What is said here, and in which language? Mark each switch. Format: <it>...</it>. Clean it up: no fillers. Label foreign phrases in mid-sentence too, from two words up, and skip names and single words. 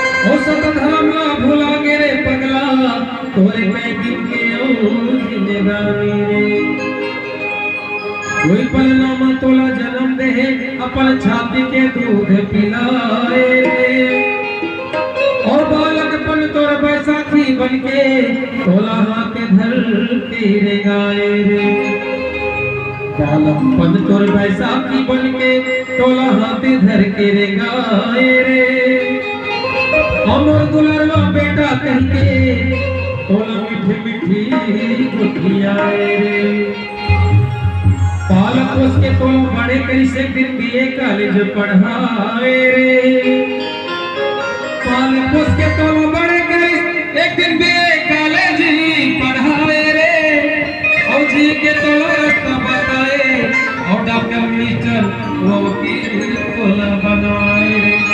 <hne>ओ सत धर्म ला भुला गे रे पगला तोरे मैं दिन के जिंदगानी रे कोई पल नाम तोला जन्म दे अपन छाती के दूध पिलाए रे और बालकपन तोर बैसाखी बनके तोला हाथ धर के रे गाए रे बालकपन तोर बैसाखी बनके तोला हाथ धर के रे गाए रे अमर दुलरवा बेटा कहके तोला मीठी मीठी गुठियाए रे पालक उसके तोला बड़े करी से फिर</hne> <en>BA college</en> <hne>पढ़ाए रे पालक उसके तोला बड़े करी एक दिन</hne> <en>BA college</en> <hne>पढ़ाए रे और जी के तोला रास्ता बताए और</hne> <en>doctor minister</en> <hne>वो वकील तोला बनाए रे</hne>